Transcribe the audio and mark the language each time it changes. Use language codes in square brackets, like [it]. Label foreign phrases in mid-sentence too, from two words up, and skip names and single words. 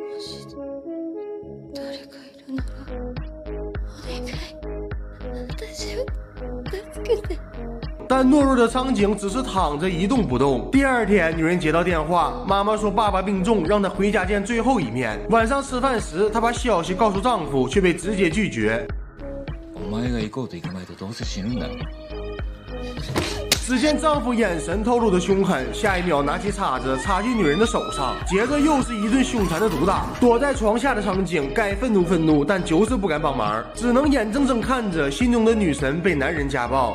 [zh] 但懦弱的苍井只是躺着一动不动。第二天，女人接到电话，妈妈说爸爸病重，让她回家见最后一面。晚上吃饭时，她把消息告诉丈夫，却被直接拒绝。 [ja] お前が行こうと行かないとどうせ死ぬんだ。 [zh] 只见丈夫眼神透露的凶狠，下一秒拿起叉子插进女人的手上，接着又是一顿凶残的毒打。躲在床下的苍井该愤怒，但就是不敢帮忙，只能眼睁睁看着心中的女神被男人家暴。